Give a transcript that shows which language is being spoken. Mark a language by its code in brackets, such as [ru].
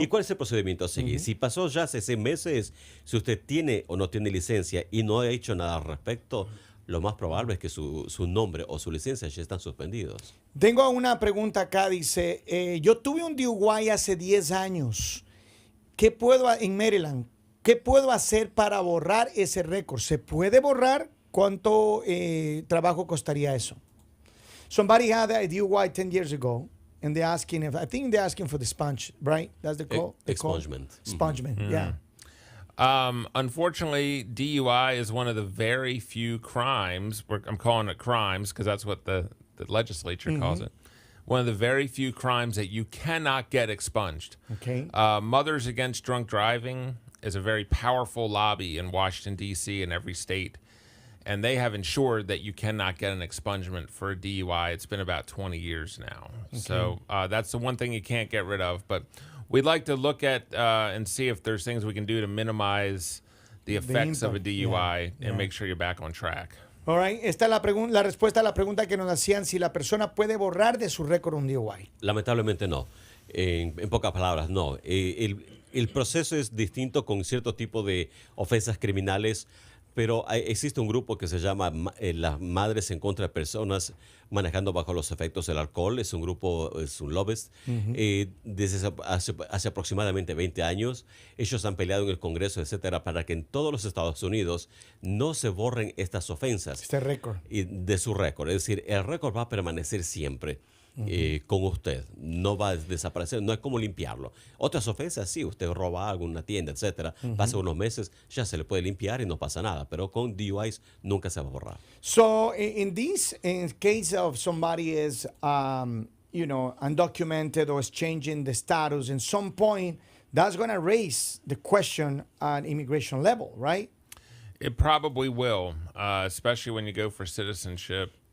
[es] ¿Y cuál es el procedimiento a seguir? Si pasó ya hace 6 meses, si usted tiene o no tiene licencia y no ha hecho nada al respecto, lo más probable es que su nombre o su licencia ya están suspendidos. Tengo una pregunta acá, dice, yo tuve un DUI hace 10 años. En Maryland, ¿qué puedo hacer para borrar ese récord? ¿Se puede borrar? ¿Cuánto trabajo costaría eso? [en] Somebody had a DUI 10 years ago, and I think they're asking for the sponge, right? That's the call? Expungement. Expungement, yeah. Unfortunately, DUI is one of the very few crimes, I'm calling it crimes because that's what the legislature calls it, one of the very few crimes that you cannot get expunged. Okay. Mothers Against Drunk Driving is a very powerful lobby in Washington, D.C. and every state, and they have ensured that you cannot get an expungement for a DUI. It's been about 20 years now. Okay. So that's the one thing you can't get rid of, but we'd like to look at and see if there's things we can do to minimize the effects of a DUI and make sure you're back on track. All right. [es] Esta es la respuesta a la pregunta que nos hacían, si la persona puede borrar de su récord un DUI. Lamentablemente no. En pocas palabras, no. El proceso es distinto con cierto tipo de ofensas criminales, pero existe un grupo que se llama las Madres en contra de Personas manejando bajo los efectos del alcohol. Es un grupo, es un lobbyist. Desde hace aproximadamente 20 años, ellos han peleado en el Congreso, etcétera, para que en todos los Estados Unidos no se borren estas ofensas. Este récord. De su récord. Es decir, el récord va a permanecer siempre. Con usted, no va a desaparecer, no es como limpiarlo. Otras ofensas, sí, usted roba algo en una tienda, etcétera, pasa unos meses, ya se le puede limpiar y no pasa nada, pero con DUIs nunca se va a borrar. [en] So, in case of somebody is, undocumented or is changing the status, in some point, that's going to raise the question at immigration level, right? It probably will, especially when you go for citizenship.